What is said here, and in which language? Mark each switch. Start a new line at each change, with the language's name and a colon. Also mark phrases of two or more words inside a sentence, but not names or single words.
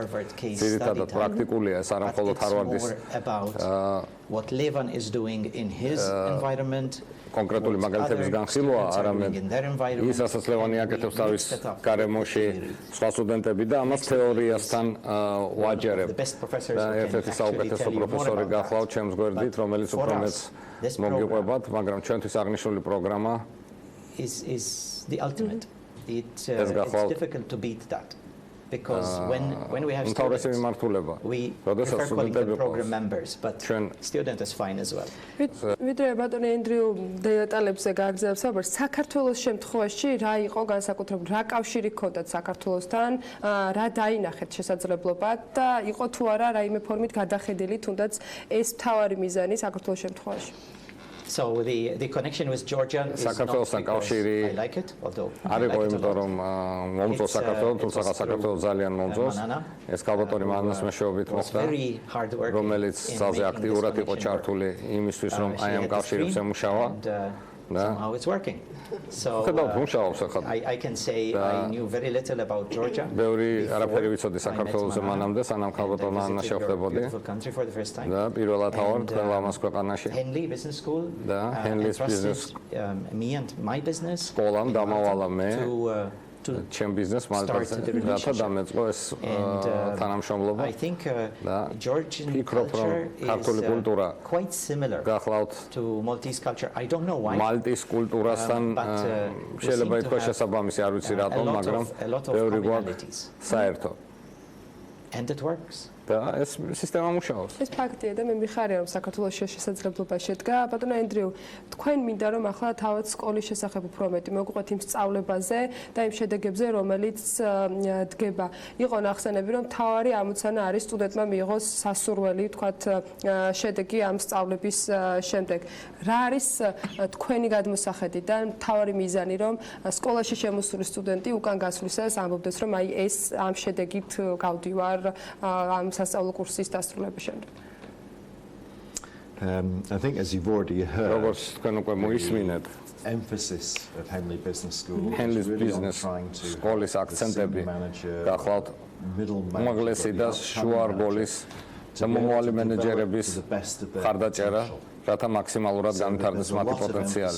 Georgian: ძირითადად პრაქტიკულია, ეს არა მხოლოდ ჰარვარდის კონკრეტული მაგალითების განხილვა, არამედ ის, რასაც ლევანი აკეთებს თავის გარემოში სხვა სტუდენტები და ამას თეორიასთან ვაჯერებ. და ერთ-ერთი საუკეთესო პროფესორი გახლავთ ჩემს გვერდით, რომელიც უფრო მეც მოგიყვებათ, მაგრამ ჩვენთვის აღნიშნული პროგრამა
English: is the ultimate. It's difficult to beat that because when we have students, we prefer calling them program members, but student is fine as well.
Georgian: ვიდრე ბატონი ენდრიუ დეტალებზე გაგზავნებს, საქართველოს შემთხვევაში რა იყო განსაკუთრებული, რა კავშირი ჰქონდათ საქართველოსთან, რა დაინახეთ შესაძლებლობა და იყო თუ არა რაიმე ფორმით გადახედილი თუნდაც ეს მთავარი მიზანი საქართველოს შემთხვევაში.
English: So the connection with Georgia is not because I like it, although
Georgian: არ იყო იმიტომ რომ მომწონს საქართველოს, თუმცა საქართველოს ძალიან მომწონს. ეს კალბატონი მანას მეშვეობით მოხდა, რომელიც ძალზე აქტიურად იყო ჩართული იმისთვის, რომ აი ამ კავშირებს ემუშავა.
English: Somehow it's working. So I can say I knew very little about Georgia.
Georgian: ბევრი არაფერი ვიცოდი საქართველოზე მანამდე, სანამ კალბატონმა ანა შევხვდებოდი. და პირველად ავარ ყველა ამას ქვეყანაში. Henley Business School. და Henley's business.
English: Me and my business.
Georgian: სკოლამ დამავალა მე. ჩემ ბიზნეს მალტაზე რათა დამეწყო ეს თანამშრომლობა.
English: I think Georgian culture
Georgian: ქართული კულტურა
English: quite similar to Maltese culture. I don't know why.
Georgian: მალტის კულტურასთან შეიძლება ითქვას შესაბამისი, არ ვიცი რატომ, მაგრამ ბევრი გვაქვს საერთო.
English: And it works.
Georgian: და ეს სისტემა მუშაობს. ეს ფაქტია და მე მიხარია რომ საქართველოს შესაძლებლობა შედგა. ბატონო ენდრიუ, თქვენ მინდა რომ ახლა თავად სკოლის შესახებ უფრო მეტი მოგყვეთ იმ სწავლებაზე და იმ შედეგებზე, რომელიც დგება. იყო ნახსენები რომ თავარი ამოცანა არის სტუდენტმა მიიღოს სასურველი, თქვათ, შედეგი ამ სწავლების შემდეგ. რა არის თქვენი გადმოსახედი და თავარი მიზანი რომ სკოლაში შემოსული სტუდენტი უკან გასვლისას ამბობდეს რომ აი ეს ამ შედეგით გავდივარ ამ სასწავლო კურსის დასრულების შემდეგ.
English: I think as you've already heard,
Georgian: როგორც თქვენ უკვე მოისმინეთ,
English: emphasis of Henley Business School
Georgian: Henley's business სკოლის აქცენტები გახლავთ უმაღლესი და შუარგოლის და მომავალი მენეჯერების ხარდაჭერა, რათა მაქსიმალურად განვითარდეს მათი პოტენციალი.